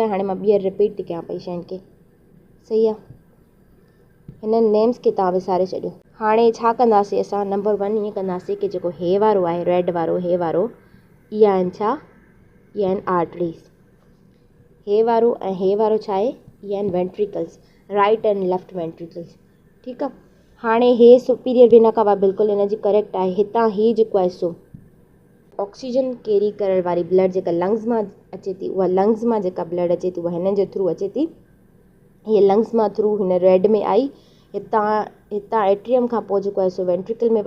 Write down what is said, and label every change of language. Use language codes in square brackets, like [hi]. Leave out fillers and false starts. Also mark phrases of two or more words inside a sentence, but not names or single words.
[sd] हाणे मां ॿीहर रिपीट थी कयां पई शयुनि खे, सही आहे। हिननि नेम्स खे तव्हां विसारे छॾियो। हाणे छा कंदासीं असां, नंबर 1 ईअं कंदासीं कि जेको हे वारो आहे रेड वारो, हे वारो, इहा आहिनि छा, इहा आहिनि आर्टरीज़। हे वारो ऐं हे वारो छा आहे, इहा आहिनि वेंट्रिकल्स, [en] right and left ventricles, [sd] ठीकु आहे। हाणे हे [en] superior vena cava [sd] बिल्कुलु हिन जी करेक्ट आहे। हितां ही जेको आहे सो [en] oxygen carry [sd] करण वारी ब्लड जेका लंग्स मां अचे थी, उहा लंग्स मां जेका ब्लड अचे थी उहा हिननि जे थ्रू अचे थी। हीअ लंग्स मां थ्रू हिन रेड में आई, हितां एट्रियम खां पोइ जेको आहे सो वेंट्रिकल में वई।